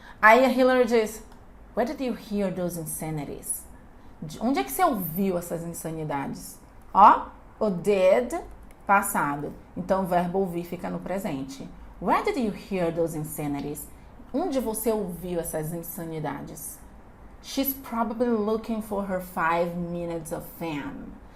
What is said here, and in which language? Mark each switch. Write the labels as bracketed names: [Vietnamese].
[Portuguese] Aí a Hillary diz, [English] where did you hear those insanities? [Portuguese] Onde é que você ouviu essas insanidades? O did, passado. Então o verbo ouvir fica no presente. [English] Where did you hear those insanities? [Portuguese] Onde você ouviu essas insanidades? [English] She's probably looking for her 5 minutes of fame.